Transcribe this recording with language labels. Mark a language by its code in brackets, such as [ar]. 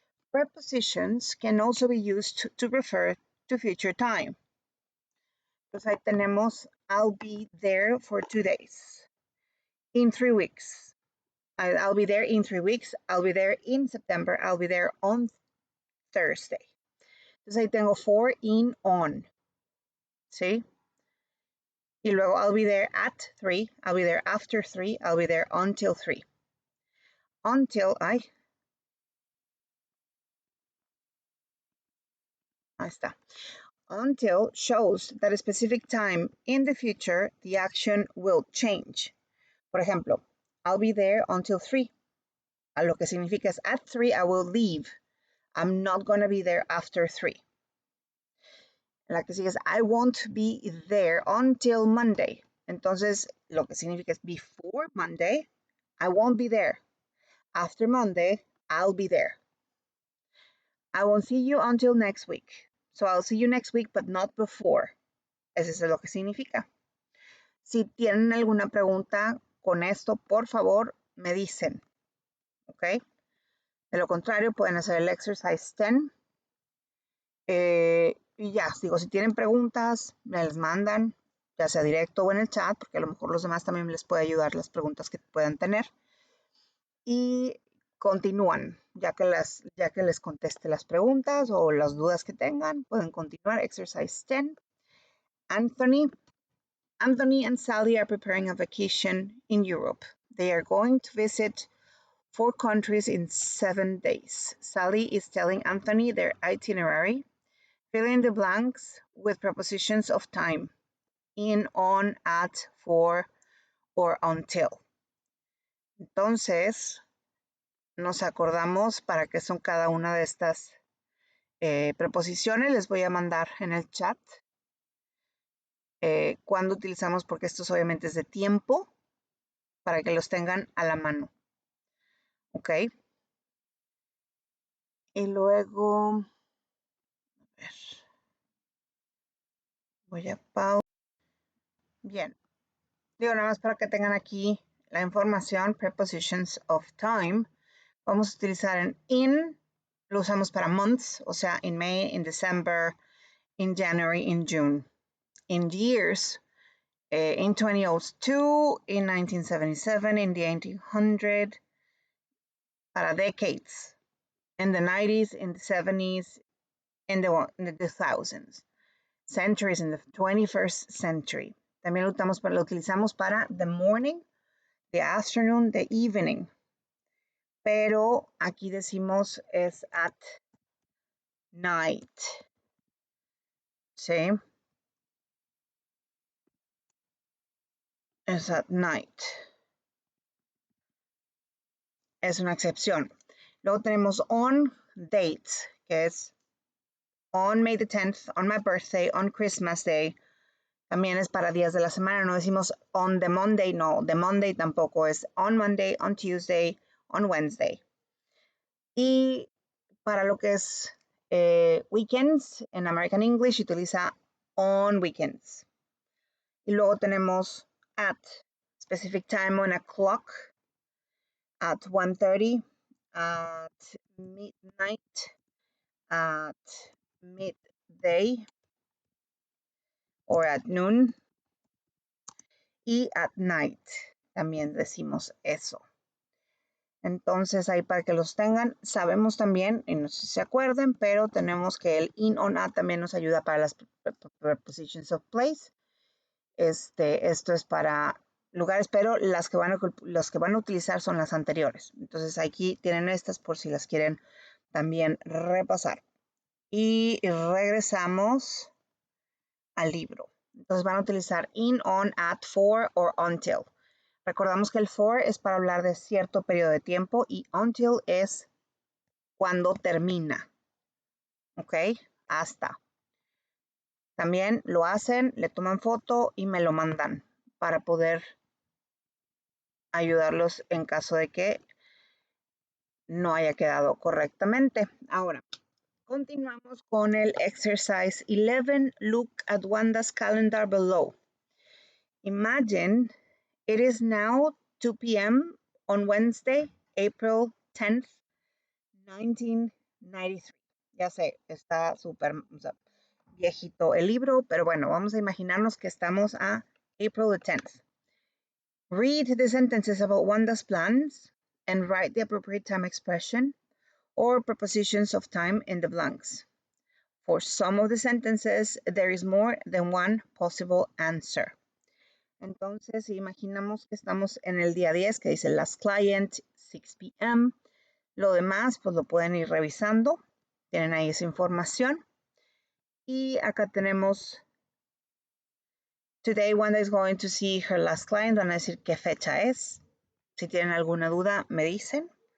[en] Prepositions can also be used to refer to future time. [es] Entonces ahí tenemos, [en] I'll be there for 2 days. In 3 weeks. I'll be there in 3 weeks. I'll be there in September. I'll be there on Thursday. [es] Entonces ahí tengo for, in, on. ¿Sí? Y luego [en] I'll be there at 3. I'll be there after 3. I'll be there until 3. Until, [es] ahí está. [en] Until shows that a specific time in the future, the action will change. [es] Por ejemplo, [en] I'll be there until 3. [es] A lo que significa es [en] at 3 I will leave. I'm not going to be there after 3. [es] La que sigue es [en] I won't be there until Monday. [es] Entonces, lo que significa es [en] before Monday, I won't be there. After Monday, I'll be there. I won't see you until next week. So I'll see you next week, but not before. [es] Eso es lo que significa. Si tienen alguna pregunta con esto, por favor, me dicen. ¿Ok? De lo contrario, pueden hacer el [en] exercise 10. [es] Y ya, digo, si tienen preguntas, me las mandan, ya sea directo o en el chat, porque a lo mejor los demás también les puede ayudar las preguntas que puedan tener. Y continúan, ya que les conteste las preguntas o las dudas que tengan, pueden continuar. [en] Exercise 10. Anthony and Sally are preparing a vacation in Europe. They are going to visit 4 countries in 7 days. Sally is telling Anthony their itinerary. Fill in the blanks with prepositions of time. In, on, at, for, or until. [es] Entonces, nos acordamos para qué son cada una de estas preposiciones. Les voy a mandar en el chat cuando utilizamos, porque estos obviamente es de tiempo, para que los tengan a la mano. ¿Ok? Y luego, a ver, voy a pausar. Bien. Digo, nada más para que tengan aquí la información, prepositions of time. Vamos a utilizar en in, lo usamos para months, o sea, [en] in May, in December, in January, in June. In years, in 2002, in 1977, in the 1800s, para decades, in the 90s, in the 70s, in the 2000s. Centuries, in the 21st century. [es] También lo utilizamos para [en] the morning, the afternoon, the evening. [es] Pero aquí decimos es at night. ¿Sí? Es at night. Es una excepción. Luego tenemos on dates, que es [en] on May the 10th, on my birthday, on Christmas Day. [es] También es para días de la semana. No decimos on the Monday, no. [en] The Monday [es] tampoco es [en] on Monday, on Tuesday, on Wednesday. [es] Y para lo que es weekends, en American English utiliza [en] on weekends. [es] Y luego tenemos [en] at specific time on a clock, at 1:30, at midnight, at midday, or at noon, y at night. [es] También decimos eso. Entonces, ahí para que los tengan, sabemos también, y no sé si se acuerden, pero tenemos que el in on at también nos ayuda para las [en] prepositions of place. [es] Esto es para lugares, pero las que van a utilizar son las anteriores. Entonces, aquí tienen estas por si las quieren también repasar. Y regresamos al libro. Entonces, van a utilizar in, on, at, for, or until. Recordamos que el for es para hablar de cierto periodo de tiempo y until es cuando termina. ¿Ok? Hasta. También lo hacen, le toman foto y me lo mandan para poder ayudarlos en caso de que no haya quedado correctamente. Ahora, continuamos con el [en] exercise 11. Look at Wanda's calendar below. Imagine it is now 2 p.m. on Wednesday, April 10th, 1993. [es] Ya sé, está súper viejito el libro, pero bueno, vamos a imaginarnos que estamos a [en] April the 10th. Read the sentences about Wanda's plans and write the appropriate time expression or prepositions of time in the blanks. For some of the sentences, there is more than one possible answer. [es] Entonces, imaginamos que estamos en el día 10, que dice [en] last client, 6 p.m. [es] Lo demás, pues lo pueden ir revisando. Tienen ahí esa información. Y acá tenemos, [en] today Wanda is going to see her last client. [es] Van a decir qué fecha es. Si tienen alguna duda, me dicen.